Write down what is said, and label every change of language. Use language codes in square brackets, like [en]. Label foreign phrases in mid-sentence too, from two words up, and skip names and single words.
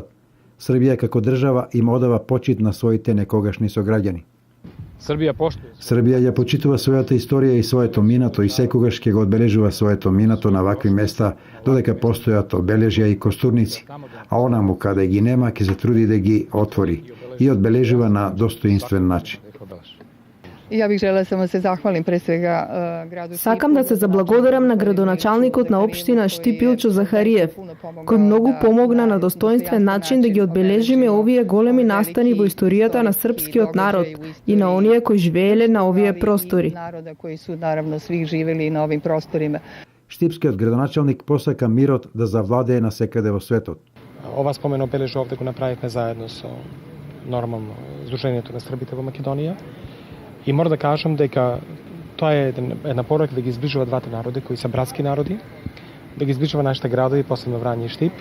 [mk] Србија како држава им одава почит на своите некогашни сограѓани. Србија ја почитува својата историја и своето минато и секогаш ќе го одбележува своето минато на вакви места додека постојат обележја и костурници, а онаму каде ги нема ќе се труди да ги отвори и одбележува на достоинствен начин. [sr] Ja bih želela samo se zahvalim pre svega gradu Štipu. [mk] Сакам да се заблагодарам на градоначалникот на општина Штип Илчо Захариев, кој многу помогна на достоинствен начин да ги одбележиме овие големи настани во историјата на српскиот народ и на оние кои живееле на овие простори. [sr] Naroda koji su naravno svih živeli na ovim prostorima. [mk] Штипскиот градоначалник посака мирот да завладее насекаде во светот. Ова спомен обележ овде го направивме заедно со нормално Сдруженијето на Србите во Македонија. И мора да кажам дека тоа е една порака да ги изближува двата народи кои се братски народи, да ги изближува нашите градови, посебно Врање и Штип.